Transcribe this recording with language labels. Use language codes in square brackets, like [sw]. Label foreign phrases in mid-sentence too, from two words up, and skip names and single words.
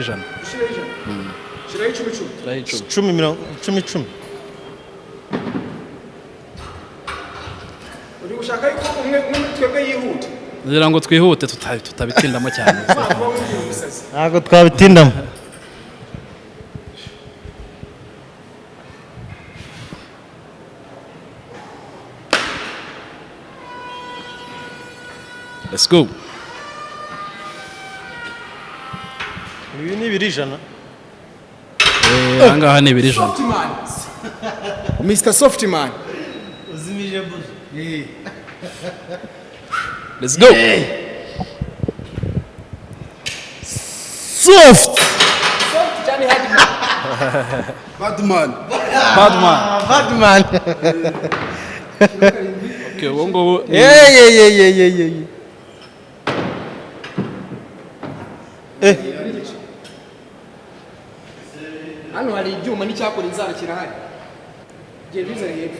[rw] Shira 10. 10. Uri gushaka yuko umwe twebwe yihuta. Ngira ngo twihute tutabitindamo cyane. Ntabwo twabitindamo. [en] Let's go. [rw] Ibi ni 100. Ahangaha ni 100. [en] Soft man. Mr. Soft man. [rw] Uzimije buzi. [en] Let's go. soft Badman. badman [rw] Okay, ubu ngubu hano hari ibyuma n'icyakora inzara kirahari genda bizare hepfo